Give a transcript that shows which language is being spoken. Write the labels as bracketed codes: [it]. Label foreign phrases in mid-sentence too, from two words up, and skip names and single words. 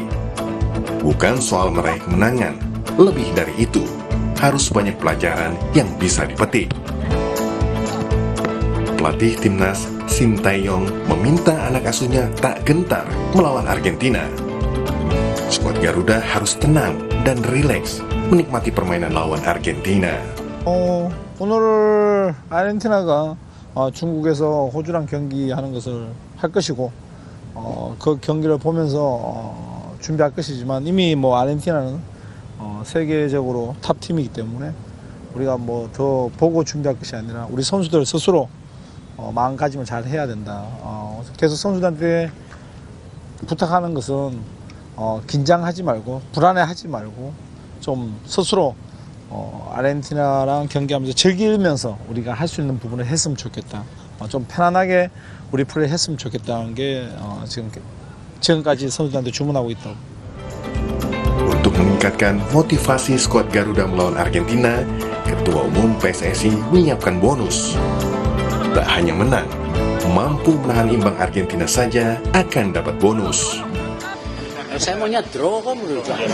[id] Bukan soal meraih kemenangan, lebih dari itu, harus banyak pelajaran yang bisa dipetik. Pelatih Timnas Sintayong meminta anak asuhnya tak gentar melawan Argentina. Skuad Garuda harus tenang dan rileks menikmati permainan lawan Argentina. [ko] 오늘 아르헨티나가 중국에서 호주랑 경기하는 것을 할 것이고 그 경기를 보면서 준비할 것이지만 이미 아르헨티나는 세계적으로 탑 팀이기 때문에 우리가 더 보고 준비할 것이 아니라 우리 선수들 스스로 마음가짐을 잘 해야 된다. 계속 선수들한테 부탁하는 것은 긴장하지 말고 불안해하지 말고 좀 스스로 아르헨티나랑 경기하면서 즐기면서 우리가 할 수 있는 부분을 했으면 좋겠다. 좀 편안하게 우리 플레이 했으면 좋겠다는 게 지금까지 선수들한테 주문하고 있다고. [id] Untuk meningkatkan motivasi skuad Garuda melawan Argentina, Ketua Umum PSSI menyiapkan bonus. Tak hanya menang, mampu menahan imbang Argentina saja akan dapat bonus. Saya maunya draw kok menurut saya.